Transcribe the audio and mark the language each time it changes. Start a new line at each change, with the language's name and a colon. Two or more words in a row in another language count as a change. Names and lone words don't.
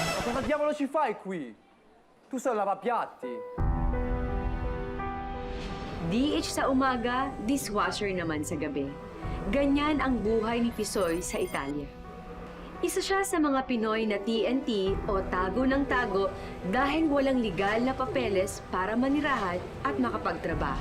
Italian: Cosa diavolo ci fai qui? Tu sei un lavapiatti.
Filipino: DH sa umaga, dishwasher naman sa gabi. Ganyan ang buhay ni Pisoy sa Italia. Isa siya sa mga Pinoy na TNT o tago ng tago dahil walang legal na papeles para manirahan at makapagtrabaho.